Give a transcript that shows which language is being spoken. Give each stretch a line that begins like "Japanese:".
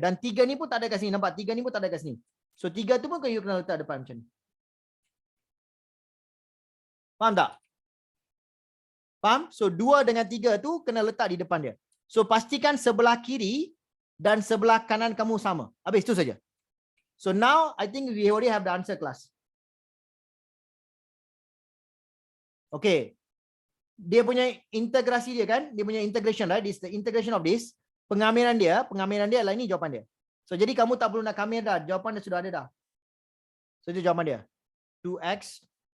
Malay: Dan 3 ni pun tak ada kat sini. Nampak? 3 ni pun tak ada kat sini. So, 3 tu pun you kena letak depan macam ni. Faham tak? Faham? So, 2 dengan 3 tu kena letak di depan dia. So, pastikan sebelah kiri dan sebelah kanan kamu sama. Habis, itu saja.
English: So, now, I think we already have the answer class.
Malay: Okay. Dia punya integrasi dia kan? Dia punya integration, right?
English: This the integration of this.
Malay: Pengamiran dia adalah ini jawapan dia. So, jadi kamu tak perlu nak kamir dah. Jawapan dia sudah ada dah. So, itu jawapan dia. 2x.